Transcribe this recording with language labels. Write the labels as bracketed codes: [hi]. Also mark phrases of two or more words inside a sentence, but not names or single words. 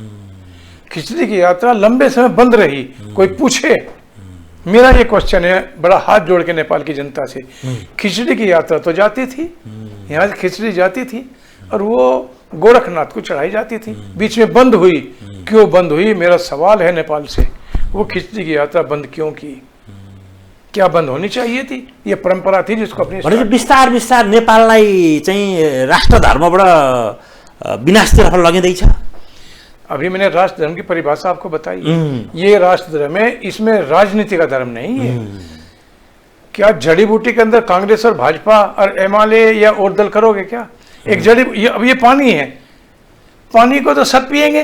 [hi] खिचड़ी की यात्रा लंबे समय बंद रही। कोई पूछे, मेरा ये क्वेश्चन है बड़ा हाथ जोड़ के नेपाल की जनता से, खिचड़ी की यात्रा तो जाती थी, यहाँ से खिचड़ी जाती थी और वो गोरखनाथ को चढ़ाई जाती थी, बीच में बंद हुई। क्यों बंद हुई, मेरा सवाल है नेपाल से। वो खिचड़ी की यात्रा बंद क्यों की? क्या बंद होनी चाहिए थी? ये परंपरा थी जिसको अपनी [ne] बिस्तार बिस्तार नेपाललाई चाहिँ राष्ट्र धर्मबाट विनाशतर्फ लगिँदैछ। [hi] अभी मैंने राष्ट्र धर्म की परिभाषा आपको बताई। ये राष्ट्र धर्म है, इसमें राजनीति का धर्म नहीं है। क्या जड़ी बूटी के अंदर कांग्रेस और भाजपा और एमएलए या और दल करोगे क्या? एक जड़ी अब ये पानी है, पानी को तो सब पिएंगे।